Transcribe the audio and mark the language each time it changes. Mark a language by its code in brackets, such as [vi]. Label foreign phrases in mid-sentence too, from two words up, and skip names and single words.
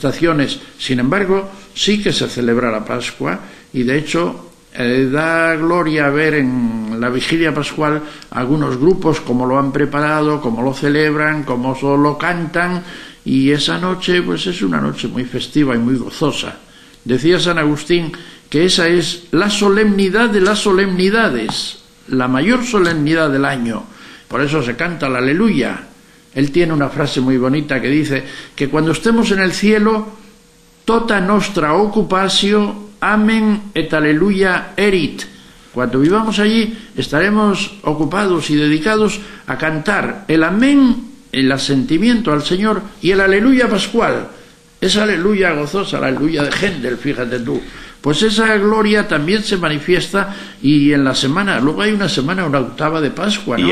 [es] Sin embargo, sí que se celebra la Pascua y de hecho Da gloria ver en la vigilia pascual algunos grupos cómo lo han preparado, cómo lo celebran, cómo solo cantan, y esa noche pues es una noche muy festiva y muy gozosa. Decía San Agustín que esa es la solemnidad de las solemnidades, la mayor solemnidad del año. Por eso se canta el aleluya. Él tiene una frase muy bonita que dice que cuando estemos en el cielo, [la] tota nostra occupatio amen et aleluya erit. [es] Cuando vivamos allí estaremos ocupados y dedicados a cantar el amén, el asentimiento al Señor, y el aleluya pascual, esa aleluya gozosa, la aleluya de Händel, fíjate tú. Pues esa gloria también se manifiesta, y en la semana, luego hay una semana, una octava de Pascua, ¿no?